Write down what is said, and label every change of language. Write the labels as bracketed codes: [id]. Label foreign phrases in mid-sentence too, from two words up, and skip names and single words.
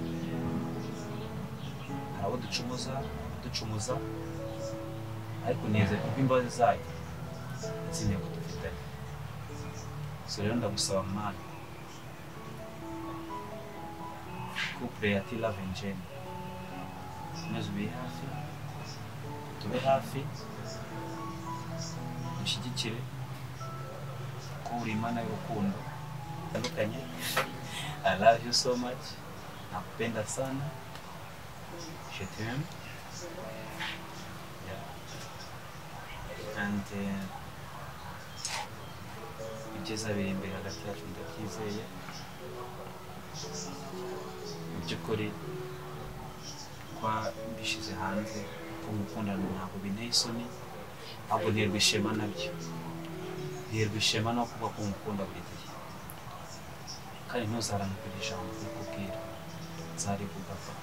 [rw] hari abo ducumuza ariko nizeye ko imbabazi zayo ndetse intego dufitanye so rero ndagusaba Mana couple ya T.Love&Jenni maze tube hafi dushyigikire ko uri Imana y'urukundo tandukanye. [en] I love you so much, [sw] nakupenda sana, [fr] je t'aime, [rw] and ibyiza biri imbere hagati yacu ndabyizeye mu by'ukuri kwa mbishyize hanze ko mukundana ntabwo binteye isoni ahubwo nterwa ishema nabyo nterwa ishema no kuba ko mukunda buri gihe kandi ntuzarane kugira ijambo kukubwira nzarivuga